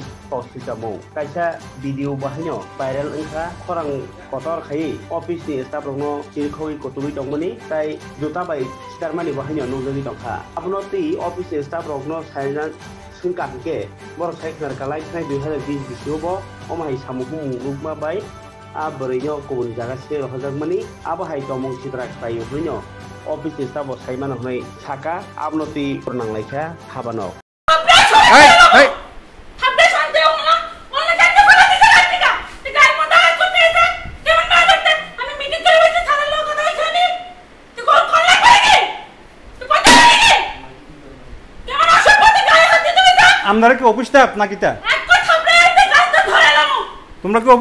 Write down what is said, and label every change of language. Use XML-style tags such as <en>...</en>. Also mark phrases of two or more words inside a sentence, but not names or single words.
<trp>to sijamo kaisa video bahanyo viral engka khorang kotor khai office ni staff rok no chirkhoi kotui tongmani tai juta bai sitarmani bahanyo nujagi tongkha abno ti office ni staff rok no saina singkat ke bor saiknar kalai khai 2020 bisiobo omai samuhung lukma bai abrino kubun jaga se hojak mani abo hai tomong sidra khayo hunyo</trp> <en>office staff</en> <trp>saimana hunai saka abnoti purnang laika habano</trp> <bn>hey আপনারা কি</bn> <en>office staff</en> <bn>নাকি তা তোমরা কি</bn>